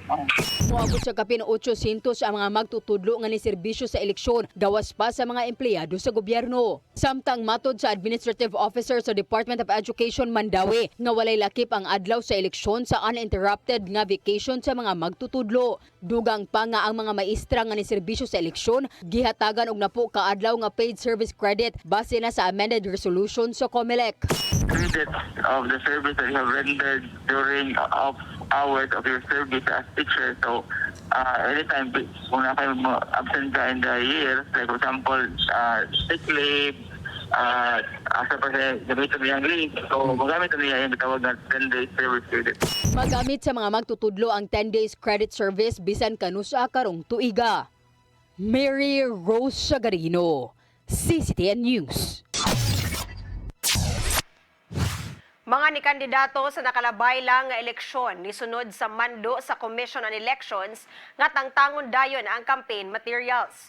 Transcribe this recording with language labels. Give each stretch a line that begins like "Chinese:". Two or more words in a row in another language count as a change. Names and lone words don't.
Cebuano: Moabot sa kapin 800 ang mga magtutudlo nga ni serbisyo sa eleksyon gawas pa sa mga empleyado sa gobyerno. Samtang matod sa administrative officer sa Department of Education Mandawi nga walay lakip ang adlaw sa eleksyon sa uninterrupted nga vacation sa mga magtutudlo. Dugang pa nga ang mga maestra nga ni serbisyo sa eleksyon gihatagan og napo ka adlaw nga
English: paid service credit
Cebuano: base na sa
English: amended resolution
Cebuano: sa COMELEC.
English: Credit of the service that you have rendered during off hours of your service as teacher. So, anytime
Filipino: kung na kayo
English: absent ka in the year, like for example, sick leave,
Filipino: asa pa siya gamitin niyang leave. So, magamit niya yung bitawag na 10
English: days service credit.
Cebuano: Magamit sa mga magtutudlo ang 10
English: days credit service
Cebuano: bisan kanusa karong tuiga. Mary Rose Sagarino, CCTN News. Mga ni kandidato sa nakalabay lang nga eleksyon nisunod sa mando sa Commission on Elections nga tangtangon dayon ang
English: campaign materials.